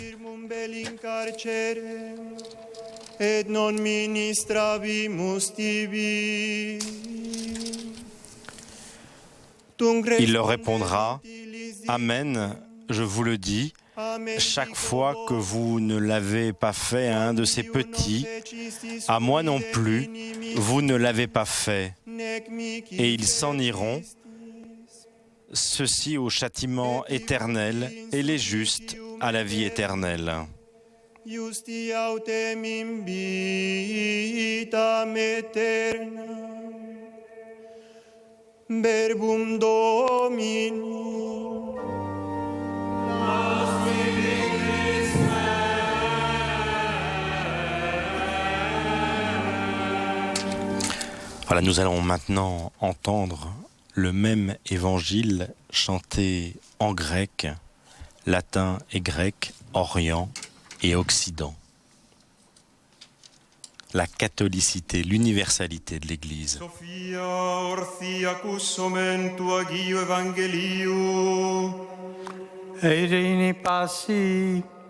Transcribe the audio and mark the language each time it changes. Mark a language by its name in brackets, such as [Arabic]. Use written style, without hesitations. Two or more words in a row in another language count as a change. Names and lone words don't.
[French] Il leur répondra: Amen, je vous le dis, chaque fois que vous ne l'avez pas fait à un de ces petits, à moi non plus, vous ne l'avez pas fait. Et ils s'en iront, ceux-ci au châtiment éternel et les justes à la vie éternelle. [Latin] Iusti autem in vitam aeternam. Verbum Domini. [French] Voilà, nous allons maintenant entendre le même évangile chanté en grec, latin et grec, Orient et Occident. La catholicité, l'universalité de l'Église. [Greek] Σοφία ὀρθοί ἀκούσωμεν τοῦ ἁγίου Εὐαγγελίου. Εἰρήνη πᾶσι.